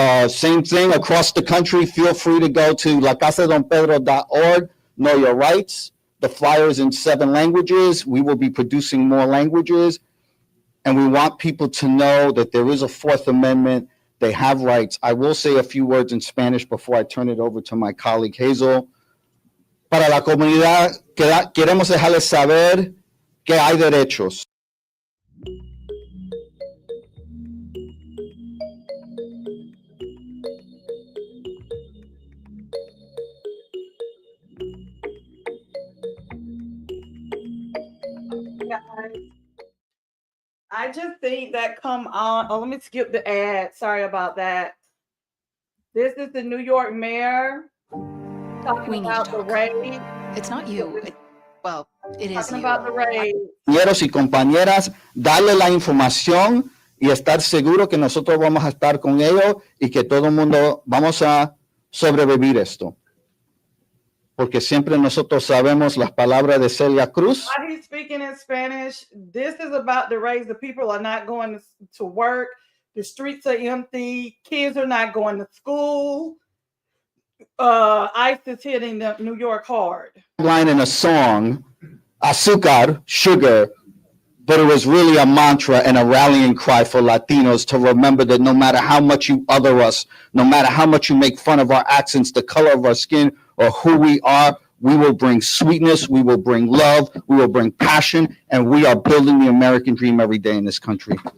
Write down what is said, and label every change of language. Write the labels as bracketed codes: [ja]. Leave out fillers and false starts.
[en] Same thing across the country. Feel free to go to lacasadonpedro.org, Know Your Rights. The flyer is in 7 languages. We will be producing more languages. And we want people to know that there is a 4th Amendment. They have rights. I will say a few words in Spanish before I turn it over to my colleague Hazel. [es] Para la comunidad, queremos dejarles saber que hay derechos. [en] I just think that come on. Oh, let me skip the ad. Sorry about that. This is the New York mayor talking about the raid. It's not you. Well, it is Talking you. about the raid. [es] Compañeros y compañeras, darle la información y estar seguro que nosotros vamos a estar con ellos y que todo el mundo vamos a sobrevivir esto. Porque siempre nosotros sabemos las palabras de Celia Cruz. [en] Why he's speaking in Spanish? This is about the raid. The people are not going to work. The streets are empty. Kids are not going to school. ICE is hitting the New York hard. Line in a song, azúcar, sugar, but it was really a mantra and a rallying cry for Latinos to remember that no matter how much you other us, no matter how much you make fun of our accents, the color of our skin, or who we are, we will bring sweetness, we will bring love, we will bring passion, and we are building the American dream every day in this country.